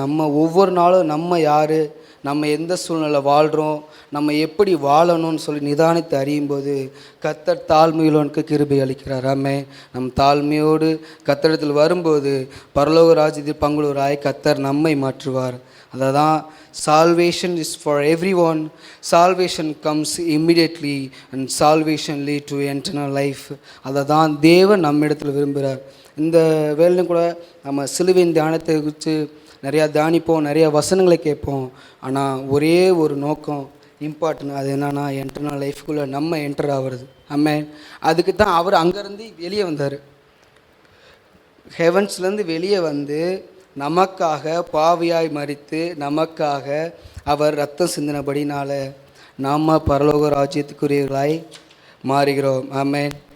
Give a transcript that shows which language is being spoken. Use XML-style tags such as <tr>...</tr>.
<ta>நம்ம ஒவ்வொரு நாளும் நம்ம யார், நம்ம எந்த சூழ்நிலை வாழ்கிறோம், நம்ம எப்படி வாழணும்னு சொல்லி நிதானித்து அறியும்போது கர்த்தர் தாழ்மையுள்ளவனுக்கு கிருபை அளிக்கிறார். ஆமென். நம் தாழ்மையோடு கர்த்தரிடத்தில் வரும்போது பரலோக ராஜ்யத்தில் பங்குள்ளவராய் கர்த்தர் நம்மை மாற்றுவார். அதை தான்</ta> <en>salvation is for everyone, salvation comes immediately and salvation lead to eternal life.</en> <ta>அதை தான் தேவன் நம்மிடத்தில் விரும்புகிறார். இந்த வேலையும் கூட நம்ம சிலுவையின் தியானத்தை குறித்து நிறையா தியானிப்போம், நிறைய வசனங்களை கேட்போம். ஆனால் ஒரே ஒரு நோக்கம், இம்பார்ட்டன்ட். அது என்னன்னா என்டர்னல் லைஃப்குள்ளே நம்ம என்டர் ஆகிறது. ஆமென். அதுக்கு தான் அவர் அங்கேருந்து வெளியே வந்தார். ஹெவன்ஸ்லேருந்து வெளியே வந்து நமக்காக பாவியாய் மரித்து நமக்காக அவர் ரத்தம் சிந்தினபடினால நாம் பரலோக ராஜ்யத்துக்குரியவர்களாய் மாறுகிறோம். ஆமென்.</ta>